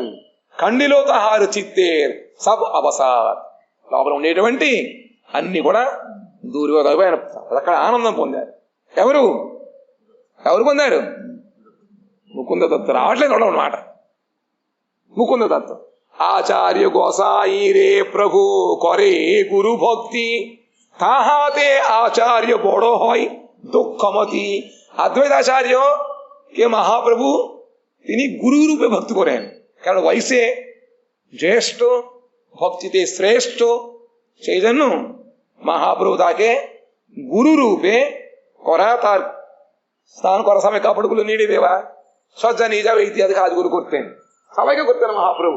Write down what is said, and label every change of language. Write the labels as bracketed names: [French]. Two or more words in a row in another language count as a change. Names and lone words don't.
[Bangla] খণ্ডিল তাহার চিত্তের সব অবসাদ, [Telugu] లోపల ఉండేటువంటి అన్ని కూడా దూరిపోయిన అక్కడ ఆనందం పొందారు. ఎవరు పొందారు? ముకుంద దత్త. రావట్లేదు అన్నమాట. [Bangla] মুকুন্দ দত্ত আচার্য গোসাঞিরে প্রভু করে গুরু ভক্তি তাহাতে আচার্য বড় হয় দুঃখমতি। অদ্বৈতাচার্য কে মহাপ্রভু তিনি গুরু রূপে ভক্তি করেন, কারণ বয়সে জ্যেষ্ঠ, ভক্তিতে শ্রেষ্ঠ, সেই জন্য মহাপ্রভু তাকে গুরু রূপে করা, তার স্নান করার সময় কাপড়গুলো নেড়ে দেওয়া, সজ্জা নিয়ে যাবে, ইত্যাদি কাজগুলো করতেন, সবাইকে করতেন মহাপ্রভু।